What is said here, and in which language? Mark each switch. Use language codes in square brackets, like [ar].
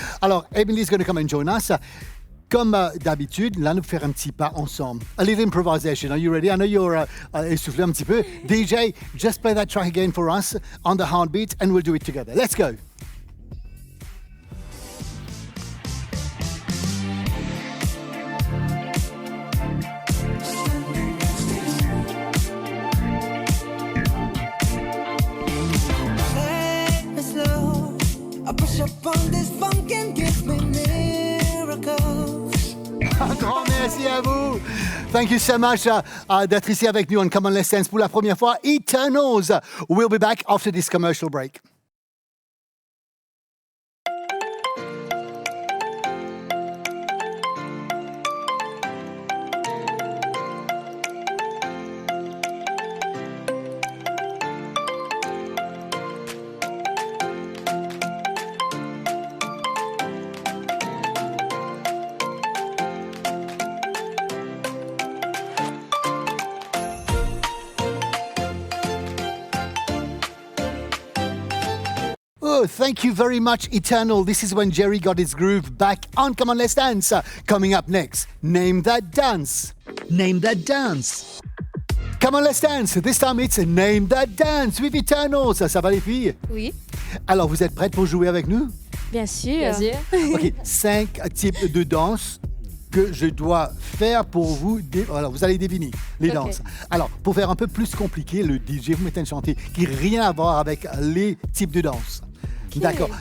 [en] Alors, Emily's going to come and join us. [fr] Comme d'habitude, là, nous faire un petit pas ensemble. [en] A little improvisation. Are you ready? I know you're [fr] essoufflé un petit peu. [en] DJ, just play that track again for us on the heartbeat and we'll do it together. Let's go. Take me slow. I push up on this funk and give me miracles. [fr] Un grand merci à vous. [en] Thank you so much [fr] d'être ici avec nous [en] on Come On Let's Dance pour la première fois. Eternals. We'll be back after this commercial break. Oh, thank you very much, Eternal. This is when Jerry got his groove back on Come On Let's Dance. Coming up next, Name That Dance. Name That Dance. Come On Let's Dance. This time it's Name That Dance with Eternal. [fr] Ça va les filles? Oui, Alors, vous êtes prêtes pour jouer avec nous? bien sûr. OK, 5 types de danse que je dois faire pour vous. Alors, vous allez deviner les danses. Alors, pour faire un peu plus compliqué, le DJ vous mettez une chanter qui n'a rien à voir avec les types de danse. D'accord.